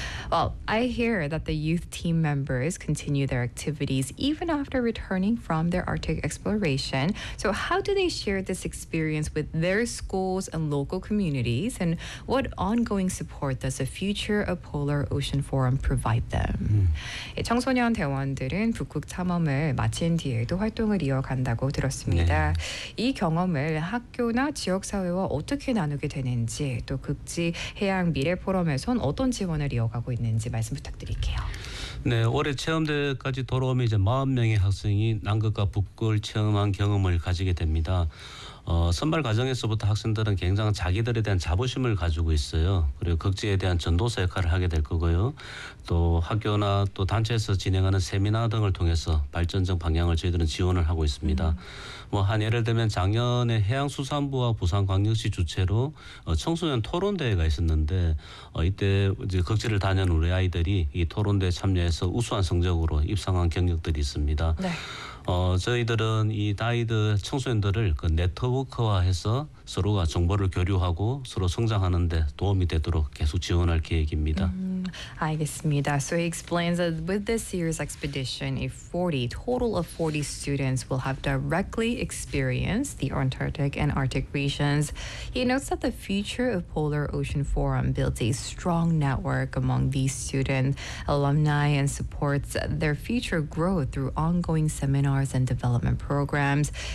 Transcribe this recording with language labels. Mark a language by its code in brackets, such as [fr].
[en] Well, I hear that the youth team members continue their activities even after returning from their Arctic exploration. So how do they share this experience with their schools and local communities? And what ongoing support does the Future of Polar Ocean Forum provide them? [ko] 청소년 대원들은 북극 탐험을 마친 뒤에도 활동을 이어간다고 들었습니다. 이 경험을 학교나 지역사회와 어떻게 나누게 되는지, 또 극지 해양 미래 포럼에선 어떤 지원을 가고 있는지 말씀 부탁드릴게요. 네, 올해 체험대까지 돌아오면 이제 40명의 학생이 남극과 북극을 체험한 경험을 가지게 됩니다. 선발 과정에서부터 학생들은 굉장히 자기들에 대한 자부심을 가지고 있어요. 그리고 극지에 대한 전도사 역할을 하게 될 거고요. 또 학교나 또 단체에서 진행하는 세미나 등을 통해서 발전적 방향을 저희들은 지원을 하고 있습니다. 뭐 한 예를 들면 작년에 해양수산부와 부산광역시 주최로 청소년 토론대회가 있었는데 이때 이제 극지를 다녀온 우리 아이들이 이 토론대회 참여해서 우수한 성적으로 입상한 경력들이 있습니다. 네. 저희들은 이 다이들 청소년들을 그 네트워크화해서 서로가 정보를 교류하고 서로 성장하는 데 도움이 되도록 계속 지원할 계획입니다. 알겠습니다. [en] So he explains that with this year's expedition, a 40, total of 40 students will have directly experienced the Antarctic and Arctic regions. He notes that the future of Polar Ocean Forum builds a strong network among these students, alumni, and supports their future growth through ongoing seminars and development programs.